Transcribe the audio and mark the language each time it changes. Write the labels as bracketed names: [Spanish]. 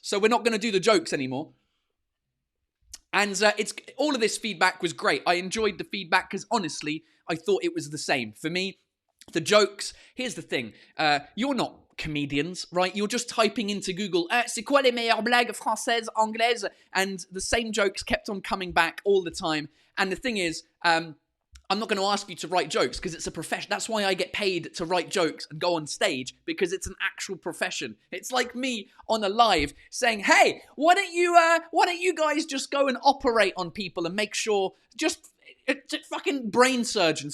[English] So, we're not going to do the jokes anymore. And it's all of this feedback was great. I enjoyed the feedback because honestly, I thought it was the same. For me, the jokes, here's the thing. You're not comedians, right? You're just typing into Google, [French] c'est quoi les meilleures blagues françaises, anglaises? [English] And the same jokes kept on coming back all the time. And the thing is, I'm not going to ask you to write jokes because it's a profession. That's why I get paid to write jokes and go on stage, because it's an actual profession. It's like me on a live saying, hey, why don't you guys just go and operate on people and make sure, just fucking brain surgeons.